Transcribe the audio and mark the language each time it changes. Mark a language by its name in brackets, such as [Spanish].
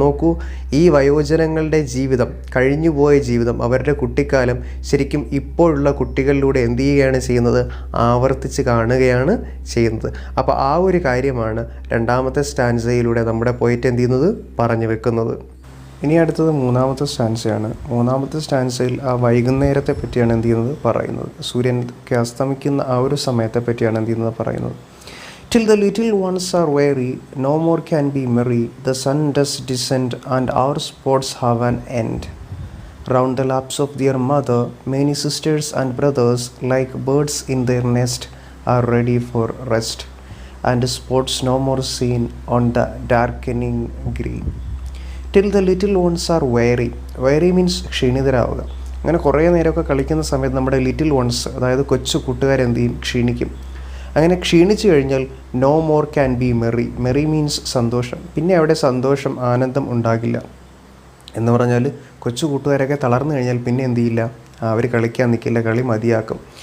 [Malayalam] നോക്കൂ, ഈ വയോജനങ്ങളുടെ ജീവിതം, കഴിഞ്ഞുപോയ ജീവിതം, അവരുടെ കുട്ടിക്കാലം ശരിക്കും ഇപ്പോഴുള്ള കുട്ടികളിലൂടെ എന്ത് ചെയ്യുകയാണ് ചെയ്യുന്നത്, ആവർത്തിച്ച് കാണുകയാണ് ചെയ്യുന്നത്. അപ്പോൾ ആ ഒരു കാര്യമാണ് രണ്ടാമത്തെ സ്റ്റാൻസയിലൂടെ നമ്മുടെ പോയിട്ട് എന്ത് ചെയ്യുന്നത്, പറഞ്ഞു വെക്കുന്നത്. ഇനി അടുത്തത് മൂന്നാമത്തെ സ്റ്റാൻസയാണ്. മൂന്നാമത്തെ സ്റ്റാൻസയിൽ ആ വൈകുന്നേരത്തെ പറ്റിയാണ് എന്ത് ചെയ്യുന്നത്, പറയുന്നത്. സൂര്യനൊക്കെ അസ്തമിക്കുന്ന ആ ഒരു സമയത്തെ പറ്റിയാണ് എന്ത് ചെയ്യുന്നത്, പറയുന്നത്. [English] Till the little ones are weary, no more can be merry, the sun does descend and our sports have an end. Round the laps of their mother, many sisters and brothers, like birds in their nest, are ready for rest, and sports no more seen on the darkening green. Till the little ones are weary. Weary means [Malayalam] ക്ഷീണിതരാവുക. അങ്ങനെ കുറേ നേരമൊക്കെ കളിക്കുന്ന സമയത്ത് നമ്മുടെ [English] little ones, [Malayalam] അതായത് കൊച്ചു കൂട്ടുകാരെന്ത് ചെയ്യും, ക്ഷീണിക്കും. അങ്ങനെ ക്ഷീണിച്ചു കഴിഞ്ഞാൽ [English] No more can be merry. Merry means [Malayalam] സന്തോഷം. പിന്നെ അവിടെ സന്തോഷം, ആനന്ദം ഉണ്ടാകില്ല. എന്ന് പറഞ്ഞാൽ കൊച്ചു കൂട്ടുകാരൊക്കെ തളർന്നു കഴിഞ്ഞാൽ പിന്നെ എന്ത് ചെയ്യില്ല, അവർ കളിക്കാൻ നിൽക്കില്ല, കളി മതിയാക്കും.